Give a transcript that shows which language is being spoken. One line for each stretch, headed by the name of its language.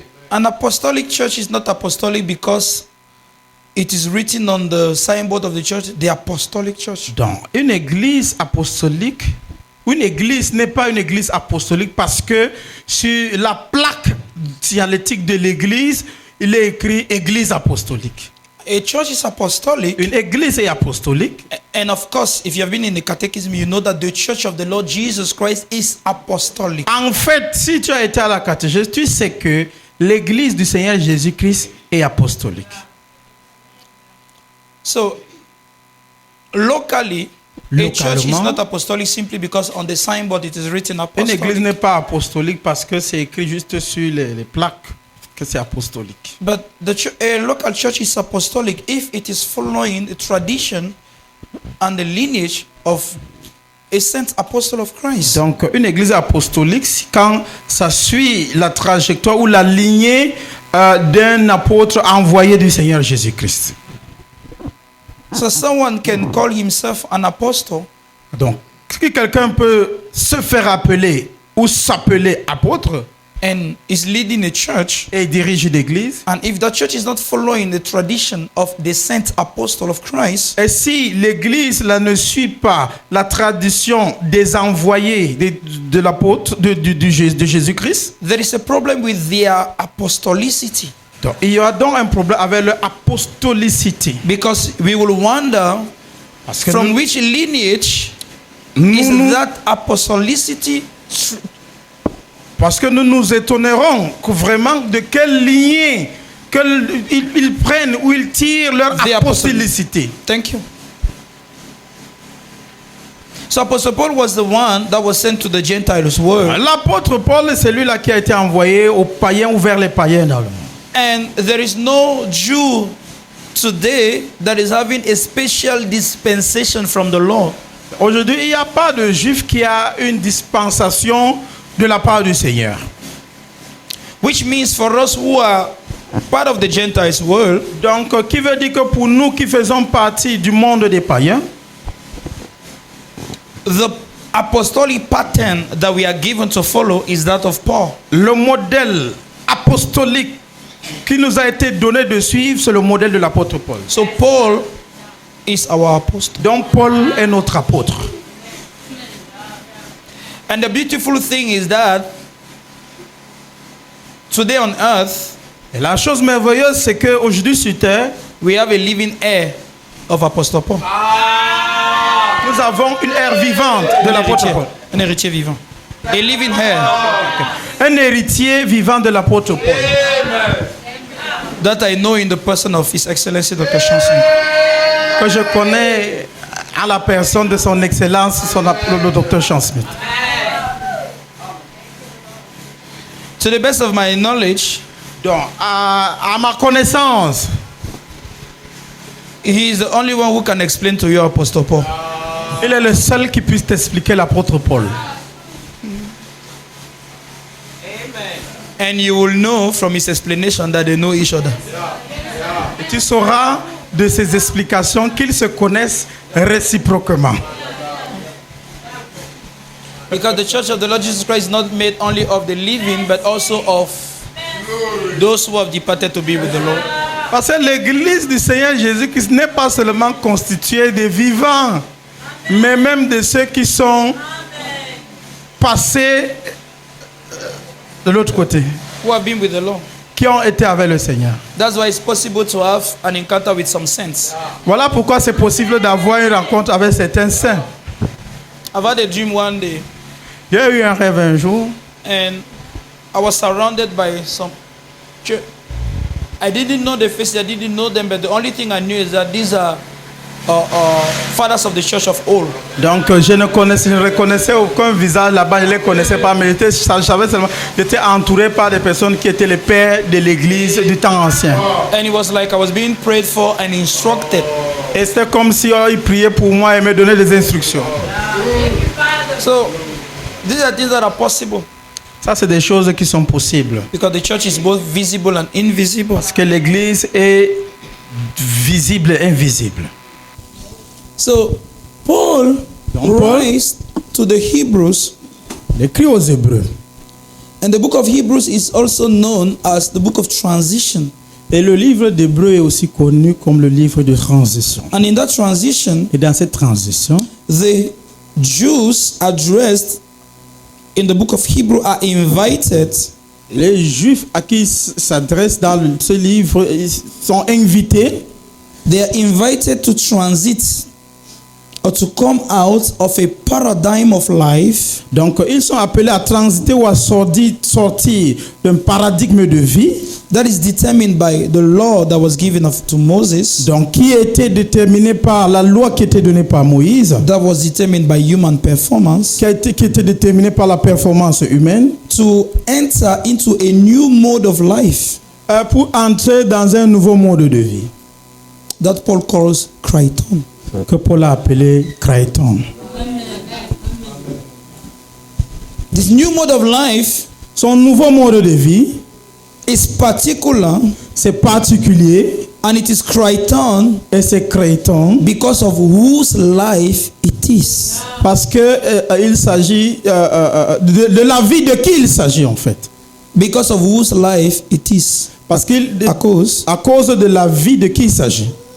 English: An apostolic church is not apostolic because it is written on the signboard of the church, the apostolic church.
French: Donc, une église apostolique, une église n'est pas une église apostolique parce que sur la plaque dialectique de l'église, il est écrit église apostolique.
English: A church is apostolic,
French: Une église est apostolique.
English: and of course, if you have been in the catechism, you know that the church of the Lord Jesus Christ is apostolic.
French: En fait, si tu as été à la catéchèse, tu sais que l'église du Seigneur Jésus-Christ est apostolique.
English: So, locally, a church is
French: Localement,
English: not apostolic simply because on the signboard it is written
French: une église
English: apostolic.
French: n'est pas apostolique parce que c'est écrit juste sur les plaques que c'est apostolique.
English: But a local church is apostolic if it is following the tradition and the lineage of a saint apostle of Christ.
French: Donc, une église apostolique, c'est quand ça suit la trajectoire ou la lignée d'un apôtre envoyé du Seigneur Jésus-Christ.
English: So someone can call himself an apostle
French: Donc, si quelqu'un peut se faire appeler ou s'appeler apôtre
English: and is leading a church,
French: et dirige une église,
English: and if that church is not following the tradition of the saint apostle of Christ,
French: et si l'église là, ne suit pas la tradition des envoyés de l'apôtre de Jésus-Christ,
English: there is a problem with their apostolicity.
French: donc, il y aura donc un problème avec leur apostolicité.
English: Because we will wonder
French: Parce que
English: from
French: nous,
English: which lineage
French: nous-
English: is
French: nous-
English: that apostolicity
French: parce que nous nous étonnerons que vraiment de quelle lignée ils prennent ou ils tirent leur
English: The
French: apostolicité.
English: Thank you. So Apostle Paul was the one that was sent to the Gentiles world.
French: L'apôtre Paul est celui-là qui a été envoyé aux païens ou vers les païens dans le monde.
English: And there is no Jew today that is having a special dispensation from the Lord.
French: Aujourd'hui, il n'y a pas de juif qui a une dispensation de la part du Seigneur.
English: Which means for us who are part of the Gentiles world,
French: Donc, qui veut dire que pour nous qui faisons partie du monde des païens,
English: the apostolic pattern that we are given to follow is that of Paul.
French: le modèle apostolique qui nous a été donné de suivre, c'est le modèle de l'apôtre Paul.
English: So Paul is our apostle.
French: Donc, Paul est notre apôtre.
English: And the beautiful thing is that today on earth,
French: Et la chose merveilleuse, c'est qu'aujourd'hui sur terre,
English: we have a living heir of Apostle Paul.
French: nous avons une ère vivante de l'apôtre Paul. Un héritier vivant.
English: A living heir
French: Un héritier vivant de l'apôtre Paul.
English: that I know in the person of His Excellency Dr. Chanson.
French: Que je connais à la personne de son excellence, le docteur Sean Smith.
English: To the best of my knowledge,
French: Donc, à ma connaissance,
English: he is the only one who can explain to you Apostle Paul.
French: il est le seul qui puisse t'expliquer l'apôtre Paul.
English: And you will know from his explanation that they know each other.
French: Et tu sauras de ses explications qu'ils se connaissent réciproquement.
English: Because the church of the Lord Jesus Christ is not made only of the living, but also of those who have departed to be with the Lord.
French: Parce que l'église du Seigneur Jésus-Christ n'est pas seulement constituée de vivants, mais même de ceux qui sont passés de l'autre côté,
English: Who have been with the Lord.
French: qui ont été avec le Seigneur.
English: That's why it's possible to have an encounter with some saints.
French: Voilà pourquoi c'est possible d'avoir une rencontre avec certains saints.
English: I've had a dream one day,
French: J'ai eu un rêve un jour,
English: and I was surrounded by some church. I didn't know the faces, I didn't know them, but the only thing I knew is that these are fathers of the church of old.
French: donc je ne reconnaissais aucun visage là-bas, je ne les connaissais pas, mais j'étais entouré par des personnes qui étaient les pères de l'église du temps ancien.
English: And it was like I was being prayed for and instructed.
French: Et c'était comme si ils priaient pour moi et me donnaient des instructions.
English: So these are things that are possible
French: Ça, c'est des choses qui sont possibles.
English: because the church is both visible and invisible.
French: Parce que l'église est visible et invisible.
English: So Paul writes to the Hebrews,
French: Il écrit aux Hébreux.
English: and the book of Hebrews is also known as the book of transition.
French: Et le livre d'Hébreux est aussi connu comme le livre de transition.
English: And in that transition,
French: Et dans cette transition,
English: the Jews addressed in the book of Hebrew are invited
French: les Juifs à qui il s'adresse dans ce livre ils sont invités.
English: they are invited to transit or to come out of a paradigm of life
French: Donc, ils sont appelés à transiter ou à sortir d'un paradigme de vie.
English: that is determined by the law that was given to Moses,
French: Donc, qui était déterminé par la loi qui était donnée par Moïse,
English: that was determined by human performance,
French: qui était déterminée par la performance humaine,
English: to enter into a new mode of life
French: pour entrer dans un nouveau mode de vie
English: that Paul calls Kriton.
French: que Paul a appelé Kriton.
English: This new mode of life
French: Son nouveau mode de vie,
English: is particular
French: c'est particulier
English: and it is Kriton
French: et c'est Kriton
English: because of whose life it is.
French: parce que il s'agit de la vie de qui il s'agit en fait.
English: Because of whose life it is.
French: Parce qu'il À cause. à cause de la vie de qui il s'agit.